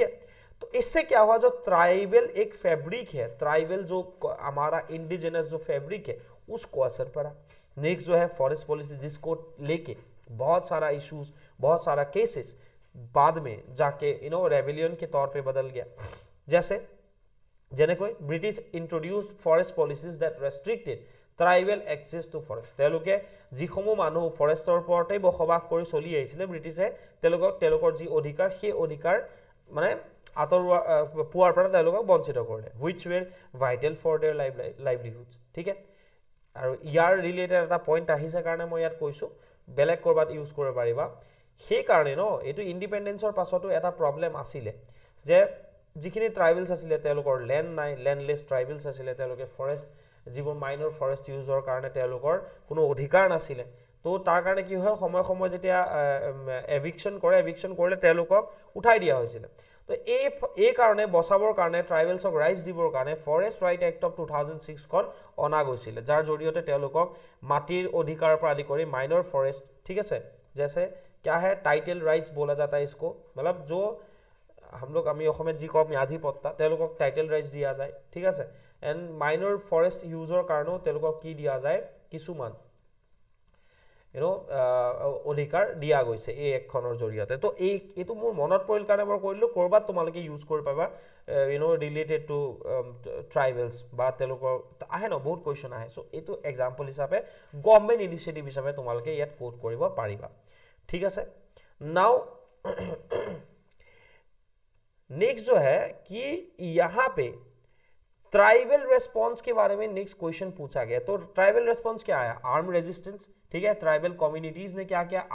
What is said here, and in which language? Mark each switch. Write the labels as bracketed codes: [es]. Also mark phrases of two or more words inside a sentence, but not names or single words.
[hi] तो इससे क्या हुआ जो ट्राइबल एक फैब्रिक है ट्राइबल जो हमारा इंडिजिनस जो फैब्रिक है उसको असर पड़ा नेक्स्ट जो है [en] forest policy [hi] जिसको लेके बहुत सारा इश्यूज बहुत सारा केसेस बाद में जाके रेबेलियन के तौर पे बदल गया जैसे जेनेকৈ [en] British introduce forest policies that restricted tribal access to forest [as] তেওঁলোকে যিসমূহ মানুহ ফৰেষ্টৰ ওপৰতে বসবাস কৰি চলি আহিছিলে ব্ৰিটিছে তেওঁলোকৰ যি অধিকাৰ সেই অধিকাৰ মানে আতৰুৱা পুৱাৰ পৰা তেওঁলোকক বঞ্চিত কৰিলে [en] which were vital for their livelihoods [as] ঠিক আছে আৰু ইয়াৰ ৰিলেটেড এটা পইণ্ট আহিছে কাৰণে মই ইয়াত কৈছো বেলেগ কৰবাত ইউজ কৰিব পাৰিবা সেই কাৰণে ন এটো ইন্ডিপেন্ডেন্সৰ পাছতো এটা প্ৰবলেম আছিল যে যিখিনি ট্ৰাইবলছ আছিল তেওঁলোকৰ ল্যান্ড নাই [en] landless tribals [as] আছিল তেওঁলোকে ফৰেষ্ট যিবোৰ [en] minor forest [as] ইউজৰ কাৰণে তেওঁলোকৰ কোনো অধিকাৰ নাছিল তো তাৰ কাৰণে কি হয় সময় যেতিয়া এভিকশন কৰিলে তেওঁলোকক উঠাই দিয়া হৈছিল তো এই কাৰণে বচাবৰ কাৰণে ট্ৰাইবেলছক ৰাইটছ দিবৰ কাৰণে ফৰেষ্ট ৰাইট এক্ট অফ 2006 খন অনা গৈছিল, যাৰ জৰিয়তে তেওঁলোকক মাটিৰ অধিকাৰৰ পৰা আদি কৰি [en] minor forest, [as] ঠিক আছে, [hi] जैसे क्या है [en] title rights [hi] बोला जाता है इसको, मतलब जो हम लोग [as] আমি অসমত যি কম ম্যাধি পট্টা তেওঁলোকক [en] title rights [as] দিয়া যায়, ঠিক আছে, এন্ড [en] minor forest [as] ইউজৰ কাৰণেও তেওঁলোকক কি দিয়া যায় কিছুমান অধিকাৰ দিয়া গৈছে এই একখনৰ জৰিয়তে। তো এইটো মোৰ মনত পৰিল কাৰণে মই কৰিলো, কৰবাত তোমালোকে ইউজ কৰি পাবা [en] related to tribals [as] বা তেওঁলোকৰ আহে ন বহুত কুৱেশ্যন আহে। সো এইটো এক্সাম্পল হিচাপে [en] government initiative [as] হিচাপে তোমালোকে ইয়াত কোড কৰিব পাৰিবা, [hi] ठीक है। [en] now next [hi] जो है कि यहां पे [en] tribal response [hi] के बारे में [en] next question [hi] पूछा गया। तो [en] tribal response [hi] क्या है? [en] arm resistance, [hi] ठीक है, [en] tribal communities [hi] ने क्या किया?